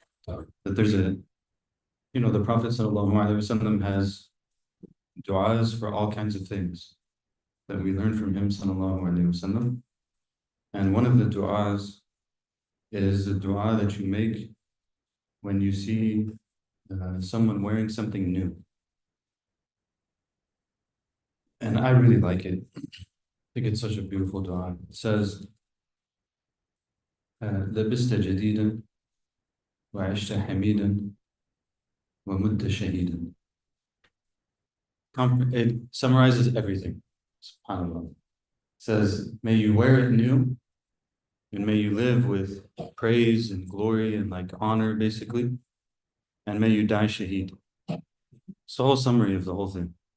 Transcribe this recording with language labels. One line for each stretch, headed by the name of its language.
English: That there's the Prophet ﷺ has du'as for all kinds of things that we learn from him ﷺ. And one of the du'as is the du'a that you make when you see someone wearing something new. And I really like it. I think it's such a beautiful du'a. It says,
Arabic: لبست جديدا وعشت حميدا ومت شهيدا.
English: It summarizes everything. SubhanAllah. It says, may you wear it new, and may you live with praise and glory and like honor, basically, and may you die shaheed. It's the whole summary of the whole thing.